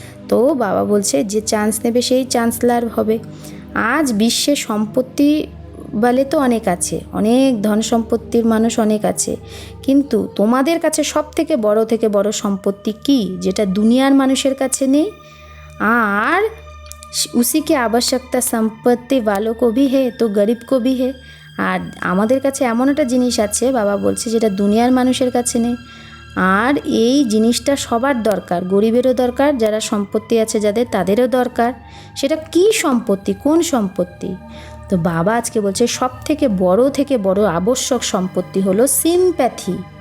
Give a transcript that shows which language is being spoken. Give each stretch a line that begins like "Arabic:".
Bangla: তো বাবা বলছে যে চান্স নেবে সেই চান্সলার হবে। আজ বিশ্বে সম্পত্তি বলে তো অনেক আছে, অনেক ধন সম্পত্তির মানুষ অনেক আছে, কিন্তু তোমাদের কাছে সব থেকে বড় সম্পত্তি কি, যেটা দুনিয়ার মানুষের কাছে নেই?
Hindi: আর उसी की आवश्यकता संपत्ति वालों को भी है तो गरीब को भी है।
Bangla: আর আমাদের কাছে এমন একটা জিনিস আছে বাবা বলছে যেটা দুনিয়ার মানুষের কাছে নেই, আর এই জিনিসটা সবার দরকার, গরিবেরও দরকার, যারা সম্পত্তি আছে যাদের তাদেরও দরকার। সেটা কি সম্পত্তি, কোন সম্পত্তি? তো বাবা আজকে বলছে সব থেকে বড় আবশ্যক সম্পত্তি হলো সিম্প্যাথি।